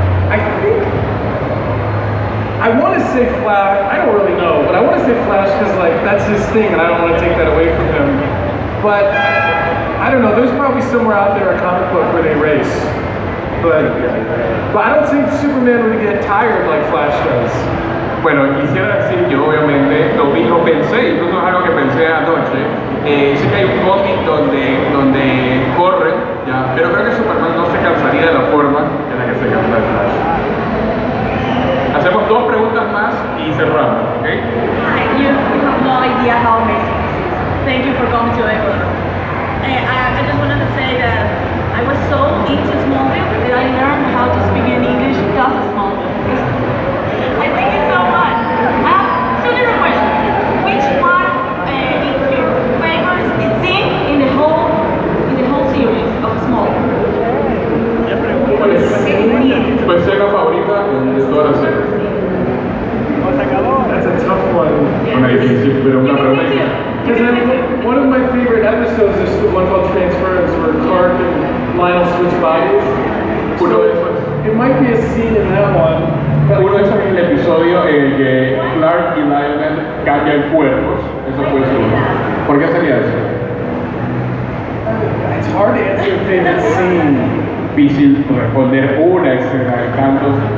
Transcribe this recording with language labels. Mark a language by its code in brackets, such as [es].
[en] I think I want to say Flash. I don't really know, but I want to say Flash because like that's his thing, and I don't want to take that away from him. But I don't know. There's probably somewhere out there a comic book where they race. But I don't think Superman would get tired like Flash does. [es] Bueno, quisiera decir yo obviamente lo mismo pensé, incluso es algo que pensé anoche. Sé que hay un cómic donde corren, ya, pero creo que Superman no se cansaría de la forma en la que se cansa el Flash. Hacemos dos preguntas más y cerramos, ¿ok? [en] You have no idea how amazing this is. Thank you for coming to Ecuador. I just wanted to say that I was so into Smallville that I learned how to speak in English because of Smallville. I think it's so much. I have two different questions. Which one is your favorite scene in the whole series of Smallville? [es] ¿Cuál es tu escena favorita de toda la serie? [en] That's a tough one. [es] Una difícil, pero una pregunta. [en] Because one of my favorite episodes is the one called Transference, where Clark and Lionel switch bodies. [es] Uno de esos. [en] It might be a scene in that one. But [es] Uno de esos es el episodio en el que Clark y Lionel cambian cuerpos. Eso puede ser uno. ¿Por qué sería eso? [en] It's hard to answer a favorite scene. [es] Difícil responder una escena de tantos.